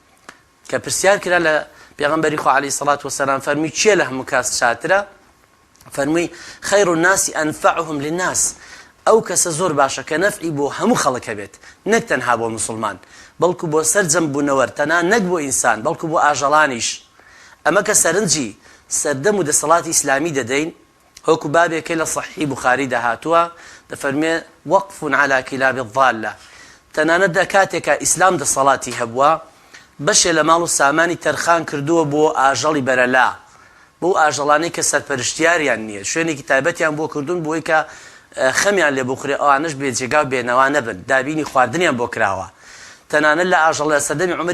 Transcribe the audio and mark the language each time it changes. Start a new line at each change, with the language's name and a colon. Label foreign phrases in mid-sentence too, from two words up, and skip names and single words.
Central Kurdish: کە پرسیار کرا لە پێغەمبەری خوا
Arabic: عەلەیهی سەڵات وەسەلام
Central Kurdish: فەرمووی چییە لە هەموو کاس چاترە فەرمووی
Arabic: خەیر الناس ئەنفعهم للناس
Central Kurdish: ئەو کەسە زۆر باشە کە نەفعی بۆ هەموو خەڵکە بێت نەک تەنها بۆ مسلمان بەڵکو بۆ سەرجەم بوونەوە تەنها نەک بۆ ئینسان بەڵکو بۆ ئاژەڵانیش ئەمە کە سەرنجی سەردەم و دەسەڵاتی ئیسلامی دەدەین هۆکو بابێکە لە صحیح بوخاری داهاتووە دەفەرمێ
Arabic: وەقف على كلاب الضالة
Central Kurdish: تەنانەت کاتێکە ئیسلام دەسەڵاتی هەبووە بەشێ لە ماڵ و سامانی تەرخان کردووە بۆ ئاژەڵی بەرەلا بۆ ئاژەڵانەی کە سەرپەرشتیاریان نییە شوێنێکی تایبەتیان بۆ کردوون بۆی کە خەمیان لێ بخورێ ئەوانش بێجێگا و بێنەوا نەبن دابینی خواردنیان بۆ کراوە تەنانەت لە ئاژەڵە سەردەمی عومەری